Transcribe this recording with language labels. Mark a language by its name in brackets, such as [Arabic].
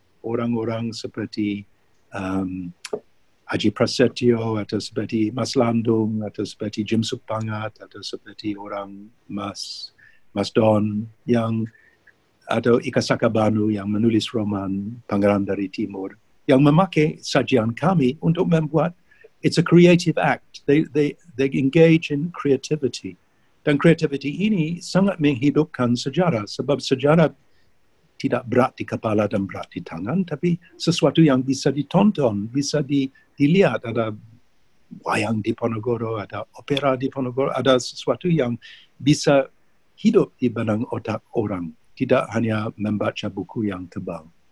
[Indonesian] Orang-orang seperti Haji Prasetyo, atau seperti Mas Landung, atau seperti Jim Supangat, atau seperti orang Mas Don, atau Ika Sakabanu yang menulis roman Pangeran dari Timur, yang memakai sajian kami untuk membuat, [English] it's a creative act. They engage in creativity. [Indonesian] Dan [English] creativity [Indonesian] ini sangat menghidupkan sejarah, sebab sejarah tidak berat di kepala dan berat di tangan, tapi sesuatu yang bisa ditonton, bisa dilihat. Ada wayang di Ponorogo, ada opera di Ponorogo, ada sesuatu yang bisa hidup di benang otak orang, tidak hanya membaca buku yang tebal.